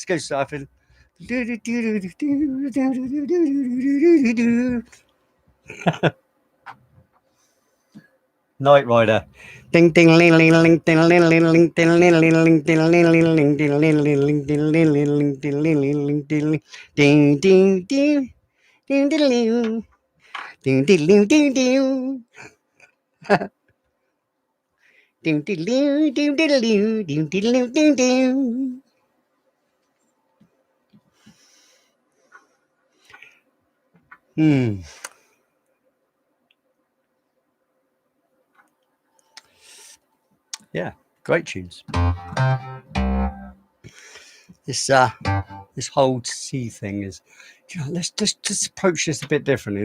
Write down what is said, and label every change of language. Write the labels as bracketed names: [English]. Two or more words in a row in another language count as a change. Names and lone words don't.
[English] Let's go surfing. Night Rider. Ding ding ling ling ling ding ling ling ling ding ling ling ling ding ling ling ling ding ling ling ling ding ling ling ling ding ling ling ling ding ding ding ding ding ding ding ding ding ding ding. Doom diddle doom diddle doom diddle doom doom. Yeah, great tunes. This whole C thing is, you know, let's just approach this a bit differently.